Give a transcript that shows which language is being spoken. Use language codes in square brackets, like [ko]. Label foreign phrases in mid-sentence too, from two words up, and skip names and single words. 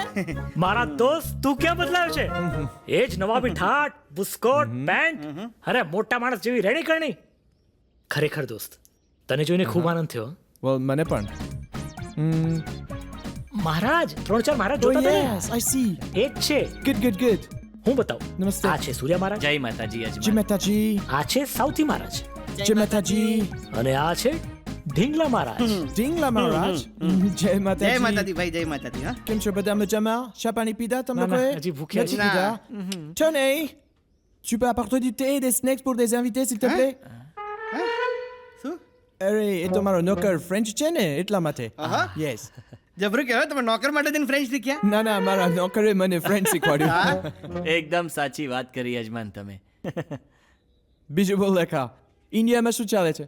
[gu] મારા દોસ્ત, તું ક્યાં બદલાયો છે? એ જ નવાબી ઠાઠ, બુસ્કોટ, પેન્ટ, અરે મોટા માણસ જેવી રેડી કરણી. ખરેખર દોસ્ત, તને જોઈને ખૂબ આનંદ થયો. વેલ મને પણ. મહારાજ, 3-4 મહારાજ Oh જોતા હતા ને? [en] yes, I see. [gu] એ જ છે. [en] Good, good, good. [gu] હું બતાવું. નમસ્તે. આ છે સૂર્ય મહારાજ, જય માતાજી જય યજમાન. માતાજી. આ છે સાઉથી મહારાજ, જય માતાજી. અને આ છે ઢીંગલા મહારાજ. ઢીંગલા મહારાજ. જય જય માતાજી. માતાજી ભાઈ, જય માતાજી. હા કેમ છો બધા મજામાં? ચા પાણી પીધા તમે ના, ના, લોકોએ? હજી ભૂખ્યા નથી છીએ. પીધા? [fr] Tenez, tu peux apporter du thé et des snacks pour des invités s'il te plaît? [gu] શું અરે એ તો મારો નોકર ફ્રેન્ચ છે ને એટલા માટે. યસ. જબરું કહેવાય, તમે નોકર માટે જઈને ફ્રેન્ચ શીખ્યા. ના ના મારા નોકરે મને ફ્રેન્ચ શીખવાડ્યું. એકદમ સાચી વાત કરી યજમાન તમે. બીજું બોલ લેખા, ઇન્ડિયામાં શું ચાલે છે?